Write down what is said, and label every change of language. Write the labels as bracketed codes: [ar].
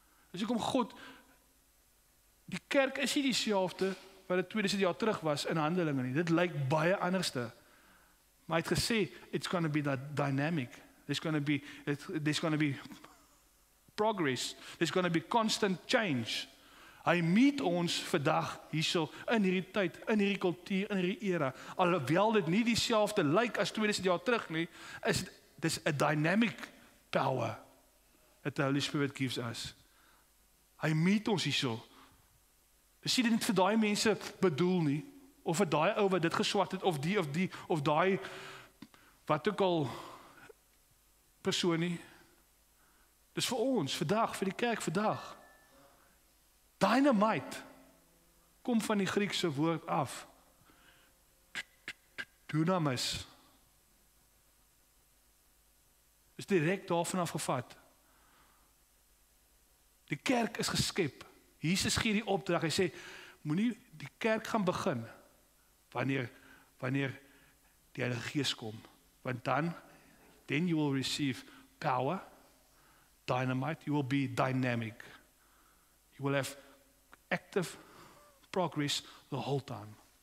[af] Dis hoekom God, die kerk is nie dieselfde wat dit 2000 jaar terug was in Handelinge nie. Dit lyk baie anderste. Maar hy het gesê [en] it's going to be that dynamic. There's going to be progress. There's going to be constant change. [af] Hy meet ons vandag hierso in hierdie tyd, in hierdie kultuur, in hierdie era. Alhoewel dit nie dieselfde lyk as 2000 jaar terug nie, [en] is this a dynamic power that the Holy Spirit gives us. [af] Hy meet ons hierso. Dis nie net vir daai mense bedoel nie, of vir daai ou wat dit geswat het, of daai wat ook al persoon nie. Dis vir ons vandag, vir die kerk vandag. Dynamite kom van die Griekse woord af. Dunamis. Is direk daarvan afgevat. Die kerk is geskep. Jesus gee die opdrag. Hy sê, moenie die kerk gaan begin wanneer die Heilige Gees kom. [en] Want then you will receive power, dynamite, you will be dynamic. You will have active progress the whole time.